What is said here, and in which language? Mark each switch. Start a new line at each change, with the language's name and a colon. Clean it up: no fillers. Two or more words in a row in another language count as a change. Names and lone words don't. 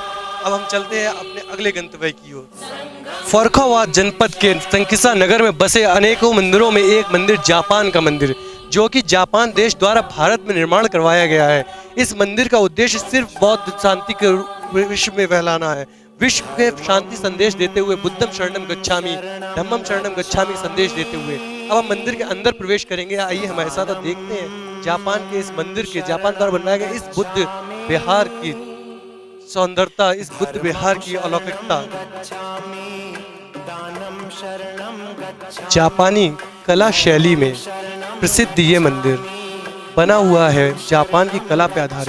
Hindi: अब हम चलते हैं अपने अगले गंतव्य की ओर। फर्रुखाबाद जनपद के संकिसा नगर में बसे अनेकों मंदिरों में एक मंदिर जापान का मंदिर, जो कि जापान देश द्वारा भारत में निर्माण करवाया गया है। इस मंदिर का उद्देश्य सिर्फ बौद्ध शांति के विश्व में फैलाना है। विश्व के शांति संदेश देते हुए
Pali: बुद्धम शरणम गच्छामि, धम्मम शरणम गच्छामि
Hindi: संदेश देते हुए अब हम मंदिर के अंदर प्रवेश करेंगे। आइए हमारे साथ अब देखते हैं जापान के इस मंदिर के, जापान द्वारा बनवाए गए इस बुद्ध विहार की सौंदर्यता, इस बुद्ध विहार की अलौकिकता। जापानी कला शैली में प्रसिद्ध ये मंदिर बना हुआ है, जापान की कला पर आधारित।